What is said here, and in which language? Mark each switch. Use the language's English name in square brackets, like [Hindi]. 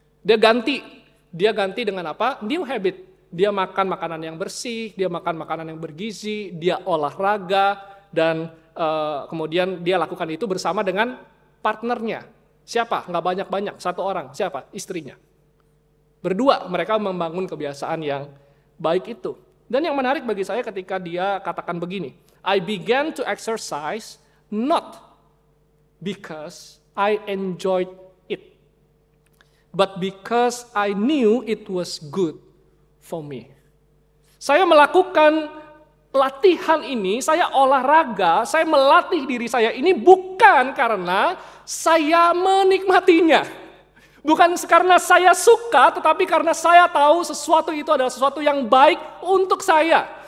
[Indonesian] Dia ganti dengan apa? [English] New habit. [Indonesian] Dia makan makanan yang bersih, dia makan makanan yang bergizi, dia olahraga, dan kemudian dia lakukan itu bersama dengan partnernya. Siapa? Nggak banyak-banyak, satu orang. Siapa? Istrinya. Berdua mereka membangun kebiasaan yang baik itu. Dan yang menarik bagi saya ketika dia katakan begini, [English] I began to exercise not because I enjoyed it, but because I knew it was good for me. [Indonesian] Saya melakukan latihan ini, saya olahraga, saya melatih diri saya ini bukan karena saya menikmatinya. Bukan karena saya suka, tetapi karena saya tahu sesuatu itu adalah sesuatu yang baik untuk saya.